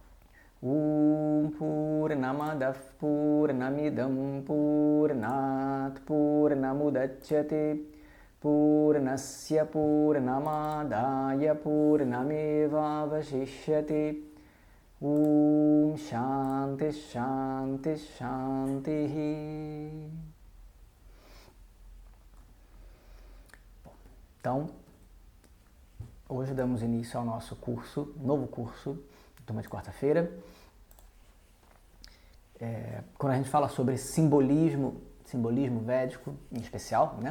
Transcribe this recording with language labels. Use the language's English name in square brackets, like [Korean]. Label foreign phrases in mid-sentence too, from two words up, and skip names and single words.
[Sanskrit] Purnamadav Purnamidam Purnat Purnamudachyate Purnasya Purnamadaya Purnameva Vashishyate Shanti Shanti Shanti. [Portuguese] Então, hoje damos início ao nosso curso, novo curso, turma de quarta-feira. Quando a gente fala sobre simbolismo védico em especial, né?